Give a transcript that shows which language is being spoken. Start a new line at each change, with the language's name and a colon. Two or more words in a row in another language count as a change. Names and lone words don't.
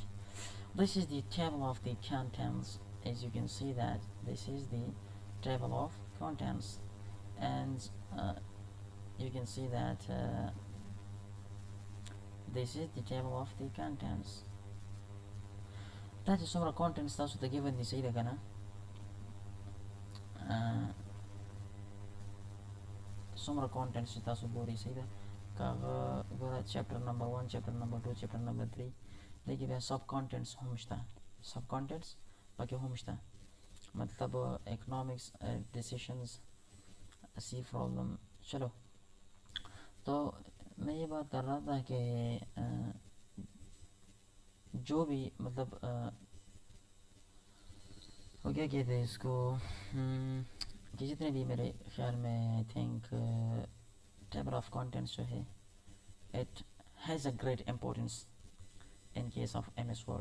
English: This is the table of the contents. As you can see that this is the table of contents, and you can see that this is the table of the contents. That is some contents
Pashto: تاسو ته given دي صحیح ده که نه. څومره contents چې تاسو ګورئ صحیح ده که هغه ګوره
English: chapter number
Pashto: 1
English: chapter number
Pashto: 2
English: chapter number
Pashto: 3 دې کې بیا
English: sub contents
Pashto: هم شته.
English: sub contents
Pashto: پکې هم شته،
English: मतलब economics decisions see problem.
Hindi: चलो तो मैं ये बात कर रहा था कि जो भी मतलब वो क्या कहते हैं इसको कि जितने भी मेरे ख्याल में
English: I think table of contents
Hindi: जो है
English: it has a great importance in case of MS Word.